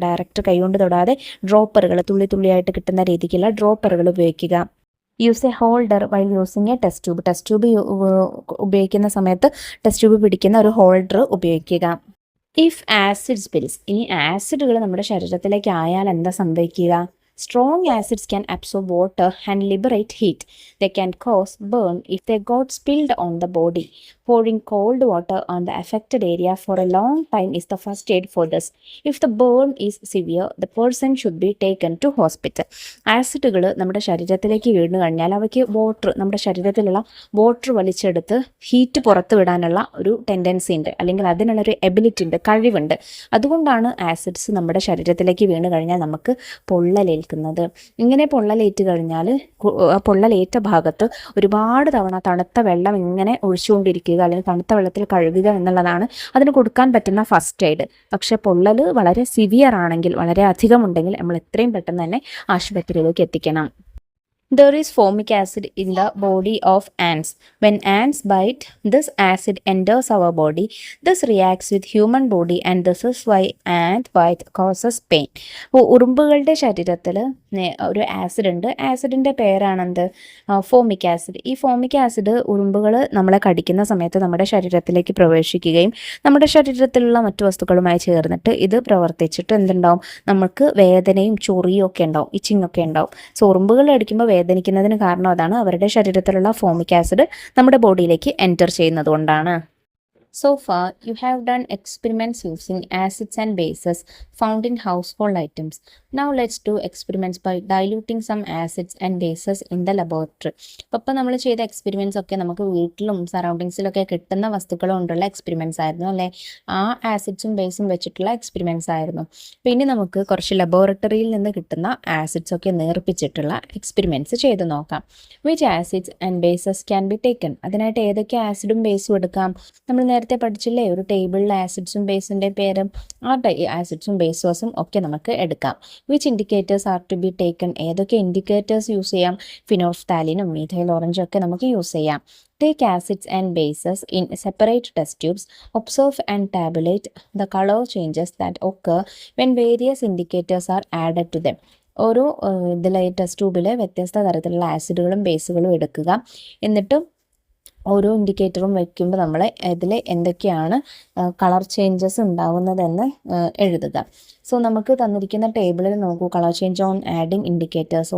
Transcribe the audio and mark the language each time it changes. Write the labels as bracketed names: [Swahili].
[Malayalam] Direct കൈകൊണ്ട് തൊടാതെ ഡ്രോപ്പറുകൾ, തുള്ളിയായിട്ട് കിട്ടുന്ന രീതിക്കുള്ള ഡ്രോപ്പറുകൾ ഉപയോഗിക്കുക. [English] use a holder while using a test tube [Malayalam] ഉപയോഗിക്കുന്ന സമയത്ത് ടെസ്റ്റ് ട്യൂബ് പിടിക്കുന്ന ഒരു ഹോൾഡർ ഉപയോഗിക്കുക. [English] If acid spills. [Malayalam] ഇനി ആസിഡുകൾ നമ്മുടെ ശരീരത്തിലേക്ക് ആയാൽ എന്താ സംഭവിക്കുക? [English] Strong acids can absorb water and liberate heat. They can cause burn if they got spilled on the body. Pouring cold water on the affected area for a long time is the first aid for this. If the burn is severe, the person should be taken to hospital. [Malayalam] ആസിഡുകൾ നമ്മുടെ ശരീരത്തിലേക്ക് വീണ് കഴിഞ്ഞാൽ അവയ്ക്ക് നമ്മുടെ ശരീരത്തിലുള്ള water വലിച്ചെടുത്ത് heat പുറത്തു വിടാനുള്ള ഒരു ടെൻഡൻസി ഉണ്ട്, അല്ലെങ്കിൽ അതിനുള്ളൊരു എബിലിറ്റി ഉണ്ട്, കഴിവുണ്ട്. അതുകൊണ്ടാണ് ആസിഡ്സ് നമ്മുടെ ശരീരത്തിലേക്ക് വീണ് കഴിഞ്ഞാൽ നമുക്ക് പൊള്ളലേൽക്കുന്നത്. ഇങ്ങനെ പൊള്ളലേറ്റ് കഴിഞ്ഞാൽ പൊള്ളലേറ്റ ഭാഗത്ത് ഒരുപാട് തവണ തണുത്ത വെള്ളം ഇങ്ങനെ ഒഴിച്ചുകൊണ്ടിരിക്കുക, അല്ലെങ്കിൽ തണുത്ത വെള്ളത്തിൽ കഴുകുക എന്നുള്ളതാണ് അതിന് കൊടുക്കാൻ പറ്റുന്ന ഫസ്റ്റ് എയ്ഡ്. പക്ഷെ പൊള്ളൽ വളരെ സിവിയർ ആണെങ്കിൽ, വളരെ അധികം ഉണ്ടെങ്കിൽ നമ്മൾ എത്രയും പെട്ടെന്ന് തന്നെ ആശുപത്രിയിലേക്ക് എത്തിക്കണം. [English] There is formic acid in the body of ants. When ants bite, this acid enters our body. This reacts with human body and this is why ant bite causes pain. [Malayalam] ഉറുമ്പുകളുടെ ശരീരത്തിൽ ഒരു ആസിഡ് ഉണ്ട്. ആസിഡിൻ്റെ പേരാണെന്ത്? Formic acid. ഈ formic acid ഉറുമ്പുകൾ നമ്മളെ കടിക്കുന്ന സമയത്ത് നമ്മുടെ ശരീരത്തിലേക്ക് പ്രവേശിക്കുകയും നമ്മുടെ ശരീരത്തിലുള്ള മറ്റു വസ്തുക്കളുമായി ചേർന്നിട്ട് ഇത് പ്രവർത്തിച്ചിട്ട് എന്തുണ്ടാവും? നമുക്ക് വേദനയും ചൊറിയും ഒക്കെ ഉണ്ടാവും, ഇച്ചിങ് ഒക്കെ ഉണ്ടാവും. സോ ഉറുമ്പുകൾ അടിക്കുമ്പോൾ വേദനിക്കുന്നതിന് കാരണം അതാണ്, അവരുടെ ശരീരത്തിലുള്ള ഫോമിക് ആസിഡ് നമ്മുടെ ബോഡിയിലേക്ക് എൻറ്റർ ചെയ്യുന്നത് കൊണ്ടാണ്. [English] So far, you have done experiments using acids and bases found in household items. Now let's do experiments by diluting some acids and bases in the laboratory. [Malayalam] അപ്പോൾ നമ്മൾ ചെയ്ത എക്സ്പെരിമെൻറ്റ്സ് ഒക്കെ നമുക്ക് വീട്ടിലും സറൗണ്ടിങ്സിലൊക്കെ കിട്ടുന്ന വസ്തുക്കൾ കൊണ്ടുള്ള എക്സ്പെരിമെൻറ്റ്സ് ആയിരുന്നു അല്ലേ? ആ ആസിഡ്സും ബേസും വെച്ചിട്ടുള്ള എക്സ്പെരിമെൻറ്റ്സ് ആയിരുന്നു. പിന്നെ നമുക്ക് കുറച്ച് ലബോറട്ടറിയിൽ നിന്ന് കിട്ടുന്ന ആസിഡ്സ് ഒക്കെ നേർപ്പിച്ചിട്ടുള്ള എക്സ്പെരിമെൻറ്റ്സ് ചെയ്ത് നോക്കാം. [English] Which acids and bases can be taken. [Malayalam] അതിനായിട്ട് ഏതൊക്കെ ആസിഡും ബേസും എടുക്കാം? നമ്മൾ നേരത്തെ പഠിച്ചില്ലേ ഒരു ടേബിളിൽ ആസിഡ്സും ബേസിൻ്റെ പേരും, ആ ആസിഡ്സും ബേസസും ഒക്കെ നമുക്ക് എടുക്കാം. [English] Which indicators are to be taken. [Malayalam] ഏതൊക്കെ ഇൻഡിക്കേറ്റേഴ്സ് യൂസ് ചെയ്യാം? ഫിനോഫ്താലിനും മീഥൈൽ ഓറഞ്ചും ഒക്കെ നമുക്ക് യൂസ് ചെയ്യാം. [English] Take acids and bases in separate test tubes. Observe and tabulate the color changes that occur when various indicators are added to them. [Malayalam] ഓരോ test ട്യൂബിൽ വ്യത്യസ്ത തരത്തിലുള്ള ആസിഡുകളും ബേസുകളും എടുക്കുക. എന്നിട്ട് ഓരോ ഇൻഡിക്കേറ്ററും വയ്ക്കുമ്പോൾ നമ്മൾ ഇതിൽ എന്തൊക്കെയാണ് കളർ ചേഞ്ചസ് ഉണ്ടാവുന്നതെന്ന് എഴുതുക. സോ നമുക്ക് തന്നിരിക്കുന്ന ടേബിളിൽ നോക്കൂ, [English] Colour change on adding indicators.